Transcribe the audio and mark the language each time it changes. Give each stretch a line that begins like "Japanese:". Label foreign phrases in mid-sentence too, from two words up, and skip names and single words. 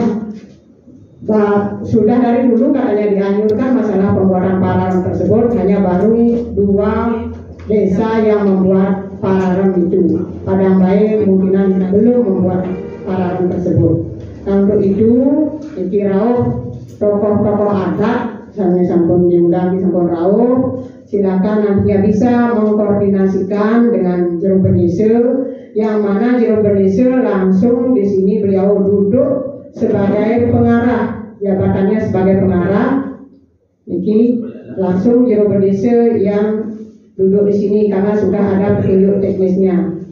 Indonesian: Sudah dari dulu katanya dianjurkan masalah pembuatan pararem tersebut, hanya baru 2 desa yang membuat pararem itu. Padang Bayi kemungkinan belum membuat pararem tersebut. Nah, untuk itu dikirau tokoh-tokoh adat sampai sampun diundang di
Balinese: sampun rauh,
Indonesian: silakan nantinya bisa mengkoordinasikan dengan Jero Bernise, yang mana Jero Bernise langsung di sini beliau duduk sebagai pengarah, jabatannya sebagai pengarah. Niki langsung Jero Bernise yang duduk di sini karena sudah ada petunjuk teknisnya.